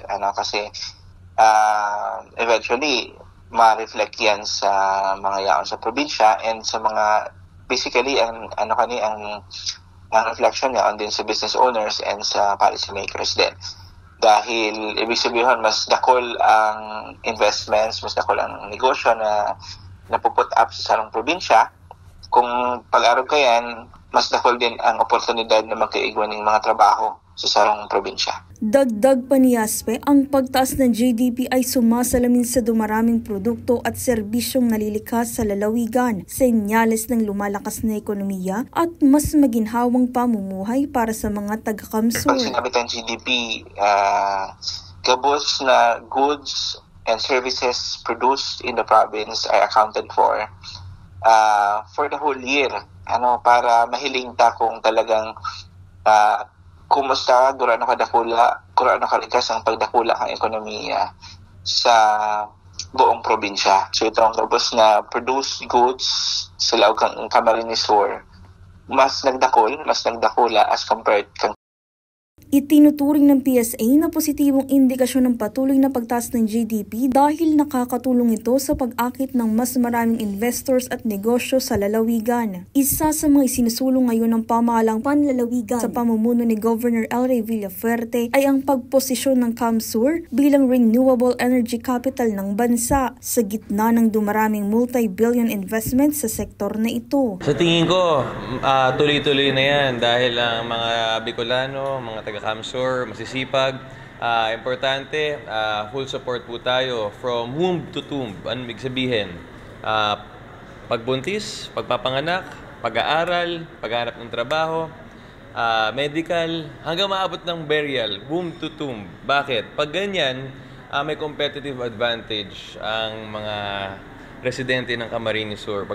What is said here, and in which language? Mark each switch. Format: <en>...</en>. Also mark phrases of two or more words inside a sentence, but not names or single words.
<bik>Kasi eventually, ma-reflect yan sa mga yaon sa probinsya and sa mga, basically, ang reflection niya on din sa</bik> <en>business owners</en> <bik>and sa</bik> <en>policy makers</en> <bik>din. Dahil, ibig sabihin, mas dakol ang investments, mas dakol ang negosyo na napuput up sa sarong probinsya. Kung pag-arog ka yan, mas dakol din ang oportunidad na magkaigwan ng mga trabaho sa sarong probinsya.</bik> <tl>Dagdag pa ni Aspe, ang pagtaas ng GDP ay sumasalamin sa dumaraming produkto at serbisyong nalilikas sa lalawigan, senyales ng lumalakas na ekonomiya at mas maginhawang pamumuhay para sa mga taga-CAMSUR.</tl> <bik>Pag sinabi tayong GDP, gabos na</bik> <en>goods and services produced in the province are accounted for the whole year.</en> <bik>Para mahiling ta kung talagang kumusta, gurano kalikas ang pagdakula ang ekonomiya sa buong probinsya. So itong gabos na produced goods sa laog ng Camarines Sur, mas nagdakula</bik> <en>as compared</en> <bik>kang</bik> <tl>Itinuturing ng PSA na positibong indikasyon ng patuloy na pagtaas ng GDP dahil nakakatulong ito sa pag-akit ng mas maraming investors at negosyo sa lalawigan. Isa sa mga isinusulong ngayon ng pamahalang panlalawigan sa pamumuno ni Governor El Rey Villafuerte ay ang pagposisyon ng CAMSUR bilang</tl> <en>renewable energy capital</en> <tl>ng bansa sa gitna ng dumaraming</tl> <en>multi-billion investments</en> <tl>sa sektor na ito. Sa tingin ko, tuloy-tuloy na yan dahil ang mga Bicolano, mga taga-CAMSUR, masisipag. Importante,</tl> <en>full support</en> <tl>po tayo from</tl> <en>womb to tomb.</en> <tl>Ano ibig sabihin? Pagbuntis, pagpapanganak, pag-aaral, paghanap ng trabaho, medical, hanggang maabot ng burial,</tl> <en>womb to tomb.</en> <tl>Bakit? Pag ganyan, may</tl> <en>competitive advantage</en> <tl>ang mga residente ng Camarines Sur.</tl>